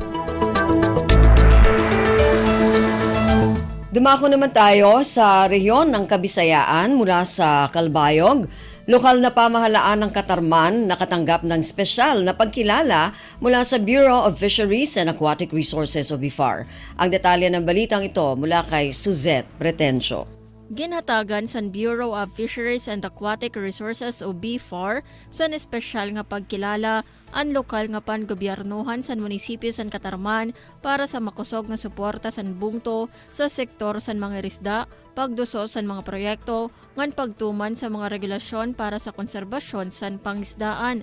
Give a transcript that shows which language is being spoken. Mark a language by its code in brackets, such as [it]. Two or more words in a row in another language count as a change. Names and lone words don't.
[tl] Dumako naman tayo sa rehiyon ng Kabisayaan mula sa Calbayog. Lokal na pamahalaan ng Katarman nakatanggap ng espesyal na pagkilala mula sa Bureau of Fisheries and Aquatic Resources o BIFAR. Ang detalye ng balitang ito mula kay Suzette Pretencio. [war] Ginhatagan sa Bureau of Fisheries and Aquatic Resources o BIFAR sa espesyal nga pagkilala ang lokal nga pan-gobyernohan sa munisipyo sa Katarman para sa makusog nga suporta sa bungto sa sektor sa mga risda, pagduso sa mga proyekto, ngan pagtuman sa mga regulasyon para sa konserbasyon sa pangisdaan.